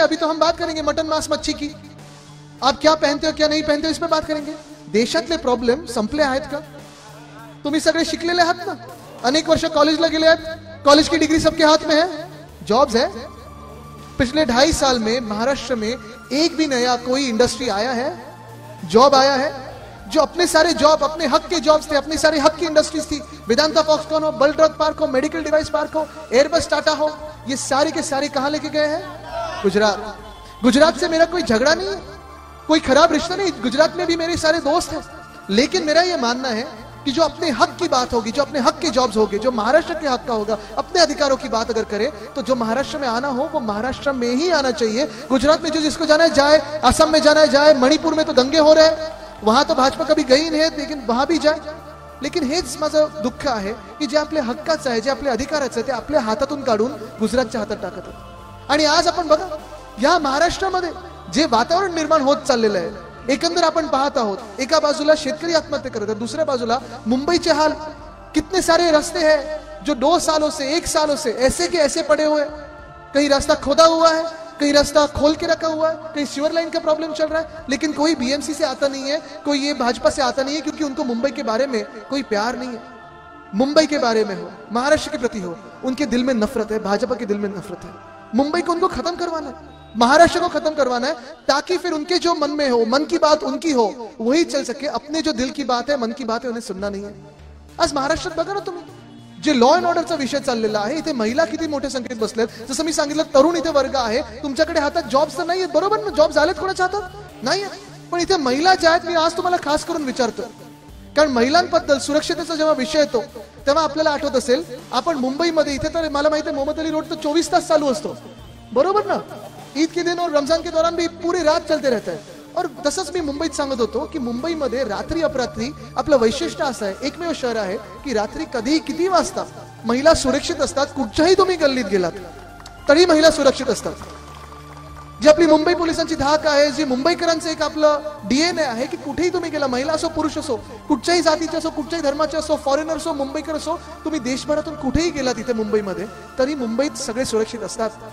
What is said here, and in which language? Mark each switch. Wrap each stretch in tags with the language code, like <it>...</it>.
<hi>अभी तो हम बात करेंगे मटन, मांस, मच्छी की. आप क्या पहनते हो, क्या नहीं पहनते हो, इस पर बात करेंगे.</hi> <mr>देशातले प्रॉब्लेम संपले आहेत का? तुम्ही सगळे शिकलेले आहात ना, अनेक वर्ष कॉलेजला गेले आहेत,</mr> <hi>कॉलेज की डिग्री सबके हाथ में है, जॉब्स है. पिछले 2.5 साल में महाराष्ट्र में एक भी नया कोई इंडस्ट्री आया है, जॉब आया है? जो अपने सारे जॉब, अपने हक के जॉब्स थे, अपने सारे हक की इंडस्ट्रीज थी, वेदांता फॉक्सकॉन हो, बल ड्रग पार्क हो, मेडिकल डिवाइस पार्क हो, एयरबस टाटा हो, ये सारे के सारे कहां लेके गए हैं? गुजरात. गुजरात से मेरा कोई झगड़ा नहीं है, कोई खराब रिश्ता नहीं, गुजरात में भी मेरे सारे दोस्त हैं. लेकिन मेरा यह मानना है कि जो अपने हक की बात होगी, जो अपने हक के जॉब्स होंगे, जो महाराष्ट्र के हक का होगा, अपने अधिकारों की बात अगर करे तो जो महाराष्ट्र में आना हो वो महाराष्ट्र में ही आना चाहिए. गुजरात में जो जिसको जाना है जाए, असम में जाना है जाए, मणिपुर में तो दंगे हो रहे हैं, वहां तो भाजपा कभी गई नाही, लेकिन वहां भी जाए.</hi> <mr>लेकिन हेच माझं दुःख आहे की जे आपल्या हक्काचं आहे, जे आपल्या अधिकाराचं आहे, ते आपल्या हातातून काढून गुजरातच्या हातात टाकत आहेत. आणि आज आपण बघा या महाराष्ट्रामध्ये जे वातावरण निर्माण होत चाललेलं आहे, एकंदर आपण पाहत आहोत. एका बाजूला शेतकरी आत्महत्या करत आहेत, दुसऱ्या बाजूला मुंबईचे हाल.</mr> <hi>कितने सारे रास्ते हैं जो 2 सालों से 1 सालों से ऐसे के ऐसे पड़े हुए. कहीं रास्ता खोदा हुआ है, कहीं रास्ता खोल के रखा हुआ है, कहीं सीवर लाइन का प्रॉब्लम चल रहा है, लेकिन कोई बीएमसी से आता नहीं है, कोई ये भाजपा से आता नहीं है, क्योंकि उनको मुंबई के बारे में कोई प्यार नहीं है. मुंबई के बारे में हो, महाराष्ट्र के प्रति हो, उनके दिल में नफरत है, भाजपा के दिल में नफरत है. मुंबई को उनको खत्म करवाना है, महाराष्ट्र को खत्म करवाना है, ताकि फिर उनके जो मन में हो, मन की बात उनकी हो, वही चल सके. अपने जो दिल की बात है, मन की बात है, उन्हें सुनना नहीं है.</hi> <mr>आज महाराष्ट्रात बघा ना तुम्ही, जे लॉ अँड ऑर्डरचा विषय चाललेला आहे, इथे महिला किती मोठ्या संख्येत बसल्यात. जसं मी सांगितलं, तरुण इथे वर्ग आहे, तुमच्याकडे हातात जॉब्स तर नाहीयेत, बरोबर ना? जॉब झालेत कोणाच्या हातात? नाहीये. पण इथे महिला ज्या आहेत, मी आज तुम्हाला खास करून विचारतो, कारण महिलांबद्दल सुरक्षितेचा जेव्हा विषय येतो तेव्हा आपल्याला आठवत असेल, आपण मुंबईमध्ये इथे तर मला माहिती आहे मोहम्मद अली रोड तर 24 तास चालू असतो, बरोबर ना?</mr> <hi>ईद के दिन और रमजान के दौरान भी पूरी रात चलते रहता है.</hi> <mr>और तसंच मी मुंबईत सांगत होतो की मुंबईमध्ये रात्री अपरात्री आपलं वैशिष्ट्य असं आहे, एकमेव शहर आहे की रात्री कधीही किती वाजता महिला सुरक्षित असतात. कुठच्याही तुम्ही गल्लीत गेलात तरी महिला सुरक्षित असतात. जी आपली मुंबई पोलिसांची धाक आहे, जी मुंबईकरांचं एक आपलं DNA आहे की कुठेही तुम्ही गेला, महिला असो पुरुष असो, कुठच्याही जातीचे असो, कुठच्याही धर्माचे असो, फॉरेनर असो, मुंबईकर असो, तुम्ही देशभरातून कुठेही गेला तिथे मुंबईमध्ये तरी मुंबईत सगळे सुरक्षित असतात.</mr>